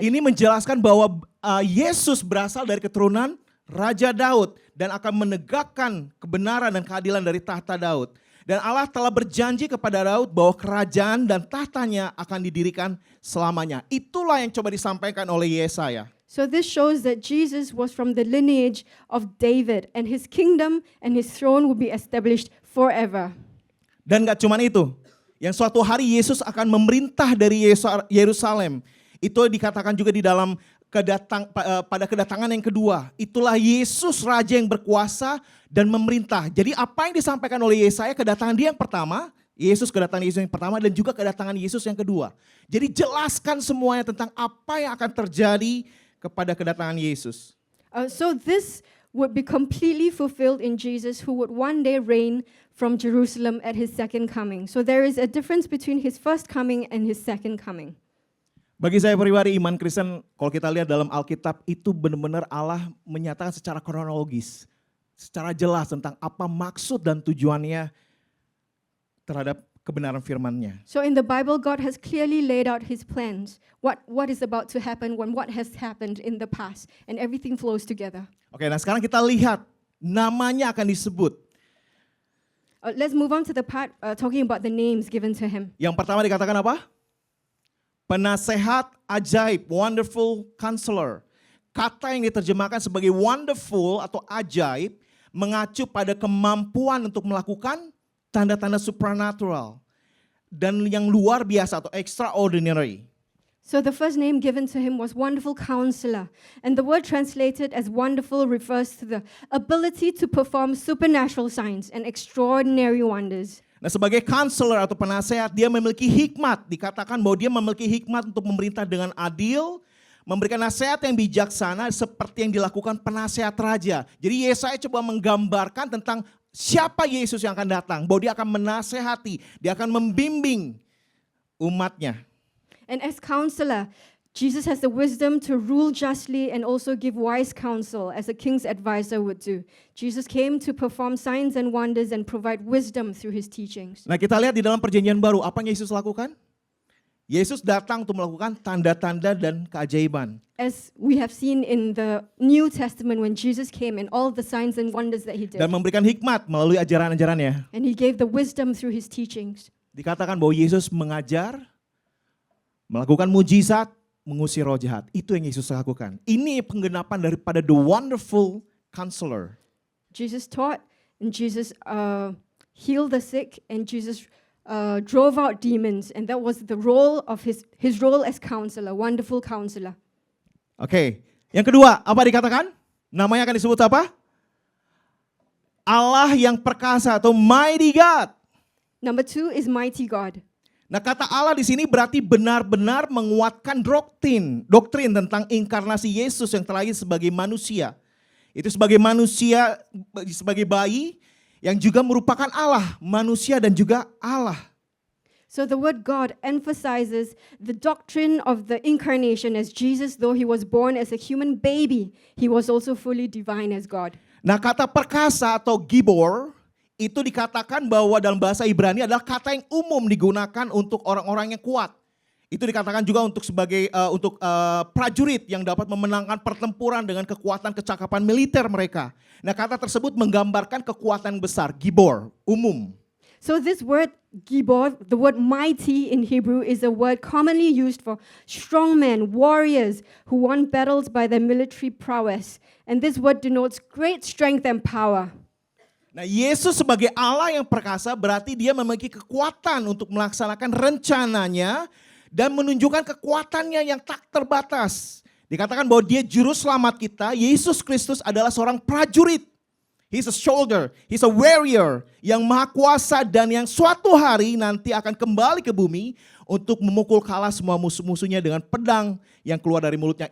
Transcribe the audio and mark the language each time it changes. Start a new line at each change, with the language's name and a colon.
Indonesian: Ini menjelaskan bahwa Yesus berasal dari keturunan Raja Daud dan akan menegakkan kebenaran dan keadilan dari tahta Daud. Dan Allah telah berjanji kepada Daud bahwa kerajaan dan tahtanya akan didirikan selamanya. Itulah yang coba disampaikan oleh Yesaya.
English: So this shows that Jesus was from the lineage of David, and his kingdom and his throne will be established forever.
Indonesian: Dan gak cuma itu, yang suatu hari Yesus akan memerintah dari Yerusalem. Itu dikatakan juga di dalam pada kedatangan yang kedua. Itulah Yesus Raja yang berkuasa dan memerintah. Jadi apa yang disampaikan oleh Yesaya, kedatangan dia yang pertama, kedatangan Yesus yang pertama dan juga kedatangan Yesus yang kedua. Jadi jelaskan semuanya tentang apa yang akan terjadi kepada kedatangan Yesus.
English: So this would be completely fulfilled in Jesus, who would one day reign from Jerusalem at his second coming. So there is a difference between his first coming and his second coming.
Indonesian: Bagi saya pribadi, iman Kristen, kalau kita lihat dalam Alkitab, itu benar-benar Allah menyatakan secara kronologis, secara jelas tentang apa maksud dan tujuannya terhadap kebenaran firman-Nya.
English: So in the Bible, God has clearly laid out his plans, what is about to happen when what has happened in the past, and everything flows together.
Indonesian: Oke, nah sekarang kita lihat namanya akan disebut.
English: Let's move on to the part talking about the names given to him.
Indonesian: Yang pertama dikatakan apa? Penasehat ajaib, wonderful counselor. Kata yang diterjemahkan sebagai wonderful atau ajaib mengacu pada kemampuan untuk melakukan tanda-tanda supernatural dan yang luar biasa atau extraordinary.
English: So the first name given to him was Wonderful Counselor, and the word translated as wonderful refers to the ability to perform supernatural signs and extraordinary wonders.
Indonesian: Nah, sebagai counselor atau penasehat, dia memiliki hikmat. Dikatakan bahwa dia memiliki hikmat untuk memerintah dengan adil, memberikan nasihat yang bijaksana seperti yang dilakukan penasehat raja. Jadi Yesaya coba menggambarkan tentang siapa Yesus yang akan datang, bahwa dia akan menasehati, dia akan membimbing umatnya.
English: And as counselor, Jesus has the wisdom to rule justly and also give wise counsel as a king's advisor would do. Jesus came to perform signs and wonders and provide wisdom through his teachings.
Indonesian: Nah, kita lihat di dalam perjanjian baru, apa yang Yesus lakukan? Yesus datang untuk melakukan tanda-tanda dan keajaiban.
English: As we have seen in the New Testament when Jesus came and all of the signs and wonders that he did.
Indonesian: Dan memberikan hikmat melalui ajaran-ajarannya.
English: And he gave the wisdom through his teachings.
Indonesian: Dikatakan bahwa Yesus mengajar, melakukan mujizat, mengusir roh jahat. Itu yang Yesus lakukan. Ini penggenapan daripada the wonderful counselor.
English: Jesus taught, and Jesus healed the sick, and Jesus drove out demons, and that was the role of his role as counselor, wonderful counselor.
Indonesian: Oke, yang kedua, apa dikatakan? Namanya akan disebut apa? Allah yang perkasa atau mighty God.
English: Number 2 is mighty God.
Indonesian: Nah, kata Allah di sini berarti benar-benar menguatkan doktrin tentang inkarnasi Yesus yang terlahir sebagai manusia. Itu sebagai manusia, sebagai bayi yang juga merupakan Allah, manusia dan juga Allah.
English: So the word God emphasizes the doctrine of the incarnation as Jesus, though he was born as a human baby, he was also fully divine as God.
Indonesian: Nah, kata perkasa atau gibor itu dikatakan bahwa dalam bahasa Ibrani adalah kata yang umum digunakan untuk orang-orang yang kuat. Itu dikatakan juga untuk sebagai prajurit yang dapat memenangkan pertempuran dengan kekuatan kecakapan militer mereka. Nah, kata tersebut menggambarkan kekuatan besar, gibor, umum.
English: So this word gibor, the word mighty in Hebrew, is a word commonly used for strong men, warriors who won battles by their military prowess. And this word denotes great strength and power.
Indonesian: Nah, Yesus sebagai Allah yang perkasa berarti dia memiliki kekuatan untuk melaksanakan rencananya dan menunjukkan kekuatannya yang tak terbatas. Dikatakan bahwa dia juru selamat kita, Yesus Kristus adalah seorang prajurit.
English: He's a soldier, he's a warrior
Indonesian: yang maha kuasa dan yang suatu hari nanti akan kembali ke bumi untuk memukul kalah semua musuh-musuhnya dengan pedang yang keluar dari mulutnya.